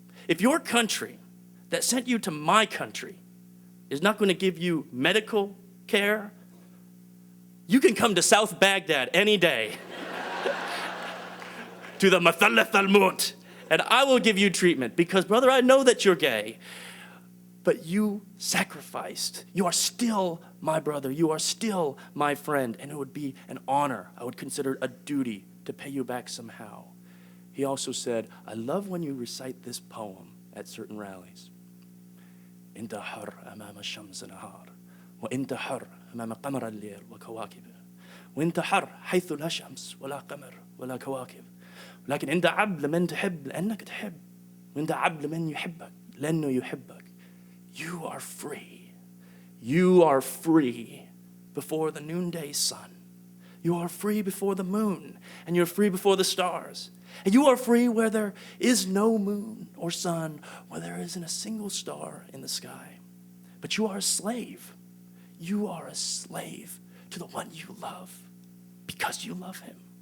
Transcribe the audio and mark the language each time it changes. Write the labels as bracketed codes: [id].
[en] If your country that sent you to my country is not going to give you medical care, you can come to South Baghdad any day to the Mathallath al-Mut, and I will give you treatment because, brother, I know that you're gay, but you sacrificed. You are still my brother. You are still my friend, and it would be an honor. I would consider it a duty to pay you back somehow. He also said, I love when you recite this poem at certain rallies. [ar] انت حر أمام الشمس نهار وانت حر أمام قمر الليل وكواكبه وانت حر حيث لا شمس ولا قمر ولا كواكب لكن انت عبد لمن تحب لأنك تحب وانت عبد لمن يحبك لأنه يحبك. [en] You are free. You are free before the noonday sun. You are free before the moon, and you're free before the stars. And you are free where there is no moon or sun, where there isn't a single star in the sky. But you are a slave. You are a slave to the one you love because you love him.